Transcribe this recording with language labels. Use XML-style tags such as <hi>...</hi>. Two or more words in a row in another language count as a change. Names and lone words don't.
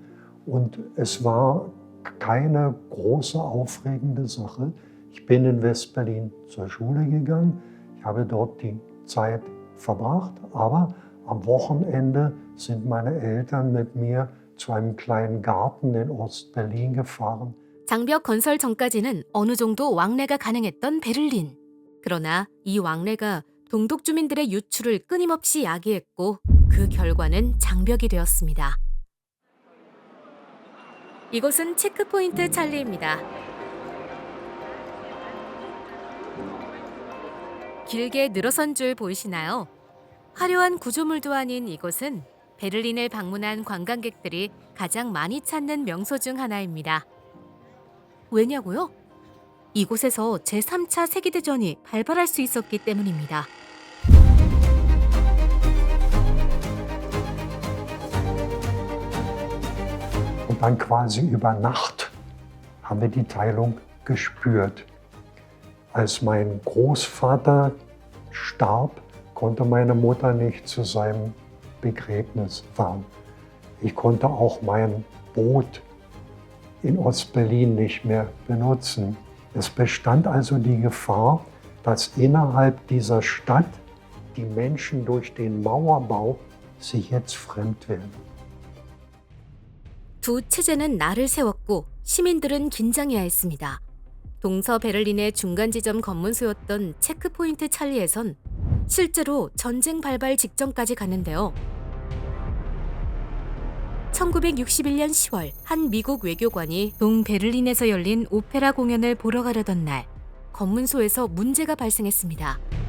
<de>Und es war keine große, aufregende Sache. Ich bin in West-Berlin zur Schule gegangen. Ich habe dort die Zeit verbracht, aber am Wochenende sind meine Eltern mit mir zu einem kleinen Garten in Ost-Berlin gefahren.</de> <ko>장벽 건설 전까지는 어느 정도 왕래가 가능했던 베를린. 그러나 이 왕래가 동독 주민들의 유출을 끊임없이 야기했고 그 결과는 장벽이 되었습니다. 이곳은 체크포인트 찰리입니다. 길게 늘어선 줄 보이시나요? 화려한 구조물도 아닌 이곳은 베를린을 방문한 관광객들이 가장 많이 찾는 명소 중 하나입니다. 왜냐고요? 이곳에서 제3차 세계대전이 발발할 수 있었기 때문입니다.</ko> <de>Und dann quasi über Nacht haben wir die Teilung gespürt. Als mein Großvater starb, konnte meine Mutter nicht zu seinem Begräbnis fahren. Ich konnte auch mein Boot in Ost-Berlin nicht mehr benutzen. Es bestand also die Gefahr, dass innerhalb dieser Stadt die Menschen durch den Mauerbau sich jetzt fremd werden.</de> <ko>두 체제는 날을 세웠고 시민들은 긴장해야 했습니다. 동서 베를린의 중간 지점 검문소였던 체크포인트 찰리에선 실제로 전쟁 발발 직전까지 갔는데요. 1961년 10월 한 미국 외교관이 동베를린에서 열린 오페라 공연을 보러 가려던 날 검문소에서 문제가 발생했습니다.</ko>